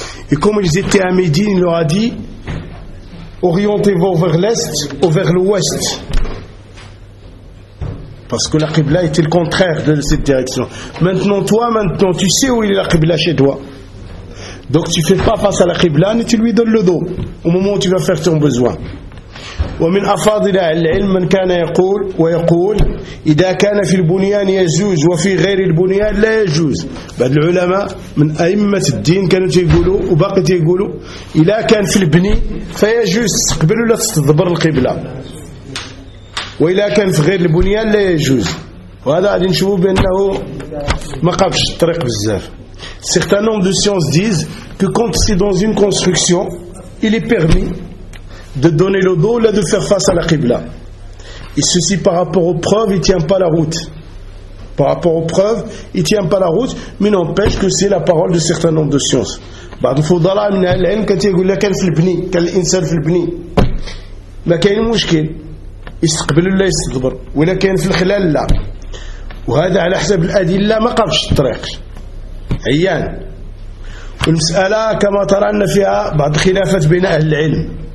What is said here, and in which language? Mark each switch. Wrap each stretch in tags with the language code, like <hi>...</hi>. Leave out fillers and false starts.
<fr>Et comme ils étaient à Médine, il leur a dit: orientez-vous vers l'est ou vers l'ouest, parce que la Qibla était le contraire de cette direction. Maintenant tu sais où est la Qibla chez toi, donc tu ne fais pas face à la Qibla et tu lui donnes le dos au moment où tu vas faire ton besoin.</fr> <ar>ومن أفاضل العلم من كان يقول ويقول: إذا كان في البنيان يجوز وفي غير البنيان لا يجوز. بعض العلماء من أئمة الدين كانوا يقولوا وباقي يقولوا: إذا كان في البني فيجوز تستقبل ولا تستدبر القبلة، وإذا كان في غير البنيان لا يجوز. وهذا غادي نشوفوا بأنه ما قابش الطريق بزاف.</ar> <fr>Certain nombre de sciences disent que quand c'est dans une construction, il est permis de donner le dos là, de faire face à la Qibla. Et ceci par rapport aux preuves, il ne tient pas la route. par rapport aux preuves, il ne tient pas la route, mais n'empêche que c'est la parole de certains nombres de sciences.</fr> <ar>بعد فضلاء من العلم كانت يقول لك كان في البني كان الإنسان في البني ما كان مشكل يستقبل ولا يستدبر ولا كان في الخلال لا وهذا على حسب الأدلة ما قامش الطريق عيان والمسألة كما ترى أن فيها بعض خلافات بين أهل العلم</ar>